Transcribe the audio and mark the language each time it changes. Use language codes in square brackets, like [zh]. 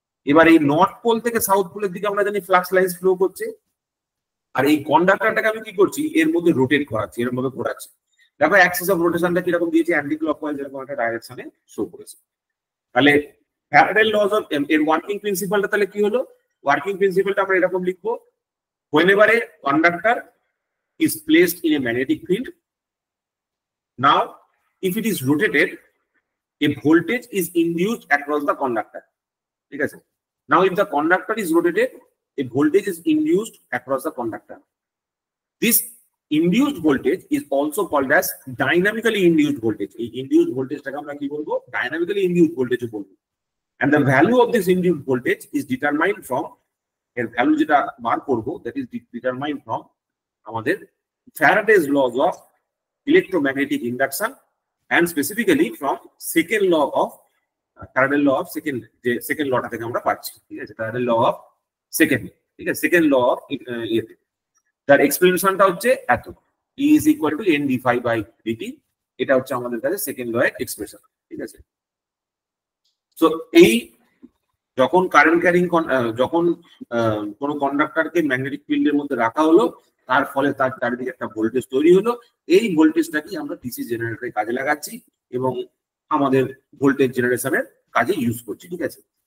[bn] এবার এই north pole থেকে সাউথ পোলের দিকে আমরা জানি ফ্লাক্স লাইন্স ফ্লো করছে, আর এই কন্ডাক্টরটাকে আমি কি করছি, এর মধ্যে রোটেট করাচ্ছি, এর মধ্যে ঘোরাচ্ছি। দেখো অ্যাক্সিস অফ রোটেশনটা কিরকম দিয়েছে, অ্যান্টি ক্লকওয়াইজ এরকম একটা ডাইরেকশনে শো করেছে। তাহলে ফ্যারাডের লজ অফ এর ওয়ার্কিং প্রিন্সিপালটা তাহলে কি হলো? ওয়ার্কিং প্রিন্সিপালটা আমরা এরকম লিখবো, [en] whenever a conductor is placed in a magnetic field, now if it is rotated, a voltage is induced across the conductor, [bn] ঠিক আছে? [en] Now if the conductor is rotated, a voltage is induced across the conductor. This induced voltage is also called as dynamically induced voltage. [bn] এই induced voltageটাকে আমরা কি বলবো? [en] Dynamically induced voltage [bn] বলবো। [en] And the value of this induced voltage is determined from, [bn] এর value যেটা বার করবো, [en] that is determined from [bn] আমাদের [en] Faraday's laws of electromagnetic induction, and specifically from second law of Faraday's law of second lawটা [bn] থেকে আমরা পাচ্ছি, ঠিক আছে? [en] Faraday's law of second, [bn] ঠিক আছে? [en] second law of [bn] ইয়েতে তার এক্সপ্লেনেশনটা হচ্ছে এত, [en] E is equal to n d phi by dt। [bn] এটা হচ্ছে আমাদের কাছে সেকেন্ড ল এর এক্সপ্রেশন, ঠিক আছে? সো এই যখন কারেন্ট ক্যারিং, যখন কোনো কন্ডাক্টরকে ম্যাগনেটিক ফিল্ডের মধ্যে রাখা হলো, তার ফলে তার চারিদিকে একটা ভোল্টেজ তৈরি হলো। এই ভোল্টেজটাকে আমরা ডিসি জেনারেটরে কাজে লাগাচ্ছি এবং আমাদের ভোল্টেজ জেনারেশনের কাজে ইউজ করছি, ঠিক আছে?